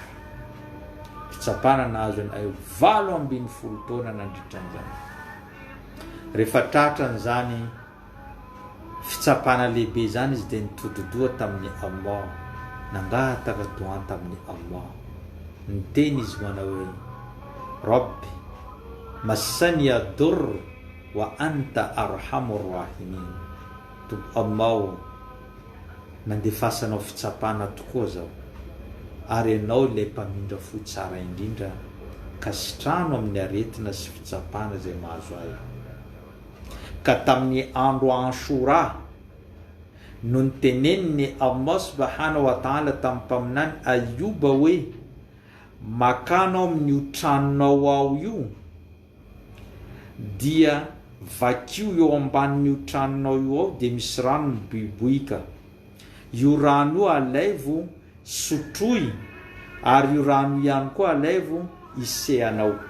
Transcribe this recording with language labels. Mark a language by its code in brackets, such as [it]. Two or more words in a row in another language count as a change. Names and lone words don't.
[mg] Fitsapana nahazo ny Ayuba 70 taona nandritran'izany. Rehefa tratran'izany fitsapana lehibe zany izy dia nitododoha tamin'ny Allah, nangataka doa tamin'ny Allah. ny teny izy manao hoe [ar] رب مسني الضر وأنت أرحم الراحمين. [mg] Allah, mandefasanao fitsapana tokoa zao ary ianao ilay mpamindra fo tsara indrindra ka sitrano amin'ny aretina sy fitsapana zay mahazo azy. Ka tamin'ny andro Ashura no niteneniny Allah [ar] سبحانه وتعالى [mg] tamin'ny mpaminany Ayuba hoe makanao amin'io tranonao ao io dia vakio eo ambanin'io tranonao io ao dia misy rano miboiboika. Io rano io alaivo sotroy ary io rano ihany koa alaivo isehanao.